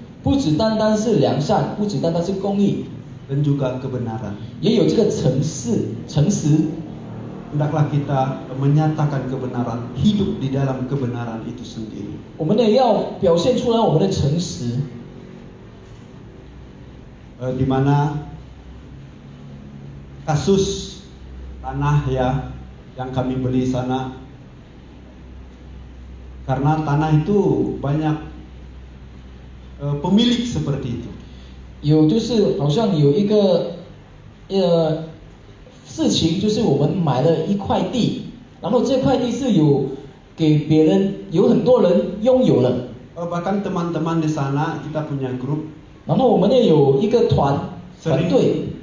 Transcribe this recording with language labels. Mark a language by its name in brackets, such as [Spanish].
[Chinese] 不只单单是良善，不只单单是公义， [Indonesian] dan juga kebenaran. [Chinese] 也有这个诚实。 [Indonesian] Hendaklah kita menyatakan kebenaran, hidup di dalam kebenaran itu sendiri. [Chinese] 我们也要表现出来我们的诚实。 [Indonesian] Di mana kasus tanah ya yang kami beli sana, karena tanah itu banyak pemilik seperti itu. [Chinese] 有就是好像有一个事情，就是我们买了一块地，然后这块地是有给别人，有很多人拥有了。 [Indonesian] Bahkan teman-teman di sana kita punya grup. [Chinese] 然后我们也有一个团队，